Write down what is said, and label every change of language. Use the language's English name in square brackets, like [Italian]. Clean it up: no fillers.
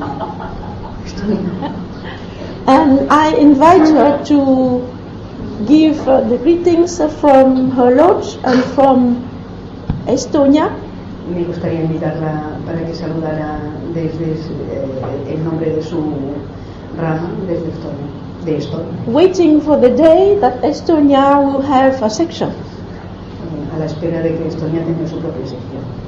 [English] And I invite her to give the greetings from her lodge and from Estonia. [Spanish] Me gustaría invitarla para que saludara desde el nombre de su rama, desde Estonia, de Estonia. [English] Waiting for the day that Estonia will have a section. [Spanish] A la espera de que Estonia tenga su propia sección.